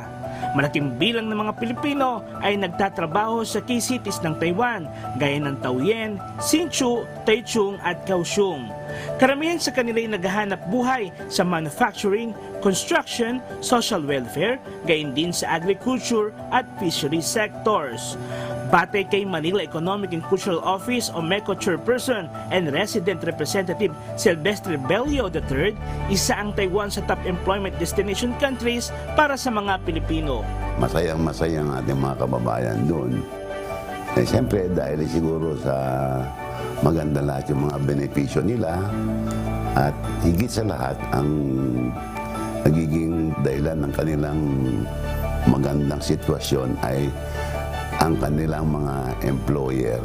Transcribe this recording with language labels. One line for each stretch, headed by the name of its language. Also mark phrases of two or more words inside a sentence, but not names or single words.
Filipino: Malaking bilang ng mga Pilipino ay nagtatrabaho sa
English: key cities
Filipino: ng Taiwan, gaya ng Taoyuan, Hsinchu, Taichung at Kaohsiung. Karamihan sa kanila ay naghahanap buhay sa manufacturing, construction,
English: social welfare,
Filipino: gayon din sa agriculture at
English: fishery sectors.
Filipino: Batay kay Manila Economic and Cultural Office o MECO
English: Chairperson and Resident Representative
Filipino: Silvestre Bello III, isa ang Taiwan sa
English: top employment destination countries
Filipino: para sa mga Pilipino. Masayang-masaya ang ating mga kababayan doon. Siyempre dahil siguro sa maganda lahat yung mga benepisyo nila at higit sa lahat ang nagiging dahilan ng kanilang magandang sitwasyon ay ang kanilang mga employer.